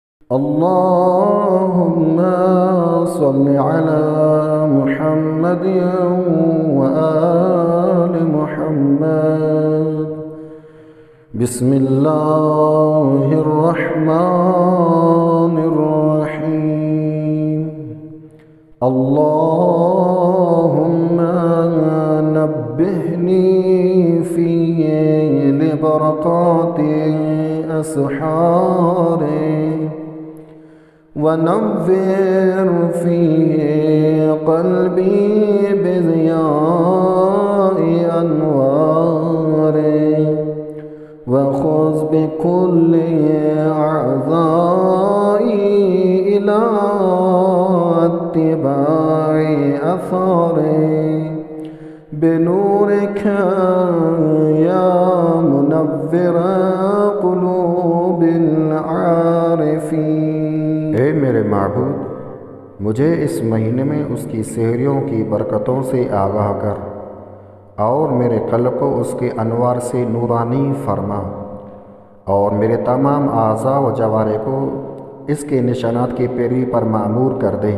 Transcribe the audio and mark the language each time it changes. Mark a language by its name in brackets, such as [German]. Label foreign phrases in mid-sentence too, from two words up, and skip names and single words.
[Arabic] اللهم صل على محمد وآل محمد. بسم الله الرحمن الرحيم. اللهم نبهني في لبركات أسحاره ونور فيه قلبي بضياء أنواره وخذ بكل أعضائي إلى اتباع آثاره بنورك يا منور قلوب العارفين. [Urdu] اے میرے معبود، مجھے اس مہینے میں اس کی سحریوں کی برکتوں سے آگاہ کر اور میرے قلب کو اس کے انوار سے نورانی فرما اور میرے تمام اعضا و جوارح کو اس کے نشانات کی پیروی پر مامور کر دے.